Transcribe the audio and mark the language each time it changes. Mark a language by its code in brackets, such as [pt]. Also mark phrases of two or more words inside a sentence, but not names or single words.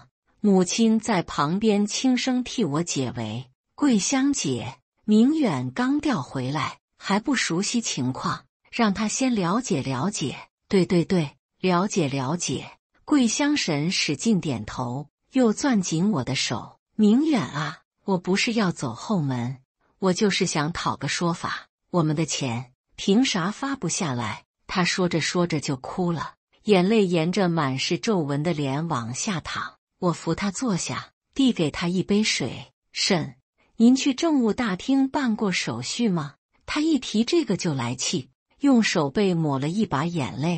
[zh] 母親在旁邊輕聲替我解圍：“桂香姐，明遠剛調回來，還不熟悉情況，讓他先了解了解。” 對，了解了解。桂香嬸使勁點頭，又攥緊我的手：“明遠啊，我不是要走後門，我就是想討個說法。我們的錢憑啥發不下來？” 他說着說着就哭了，眼淚沿着滿是皺紋的臉往下淌。我扶他坐下，遞給他一杯水：“嬸，您去政務大廳辦過手續嗎？” 他一提這個就來氣，用手背抹了一把眼淚。